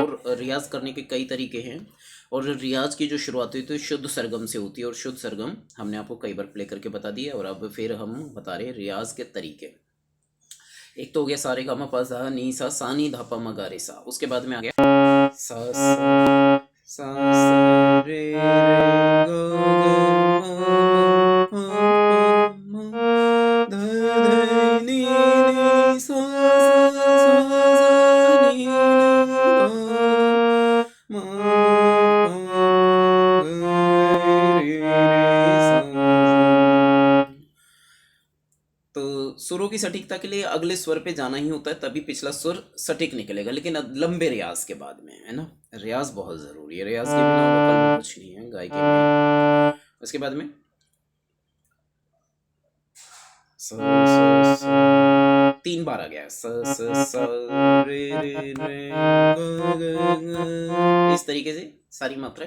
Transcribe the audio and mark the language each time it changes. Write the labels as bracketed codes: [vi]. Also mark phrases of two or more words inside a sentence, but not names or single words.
[hi] और रियाज करने के कई तरीके हैं, और रियाज की जो शुरुआत हुई तो शुद्ध सरगम से होती है, और शुद्ध सरगम हमने आपको कई बार प्ले करके बता दिया। और अब फिर हम बता रहे हैं रियाज के तरीके। एक तो हो गया सारे गा मा पा धा नी सा नी धा पा मा गा रे सा। उसके बाद में आ गया सा सा रे ग ग मा मा धा धा नी नी सा नी धा मा गा रे सा। तो सुरों की सटीकता के लिए अगले स्वर पे जाना ही होता है, तभी पिछला सुर सटीक निकलेगा, लेकिन लंबे रियाज के बाद में, है ना। रियाज बहुत ज़रूरी है, रियाज के बिना वोकल में कुछ नहीं है गायकी में। उसके बाद में स स स 3 बार आ गया, स रे रे रे ग ग ग, इस तरीके से सारी मात्राएं।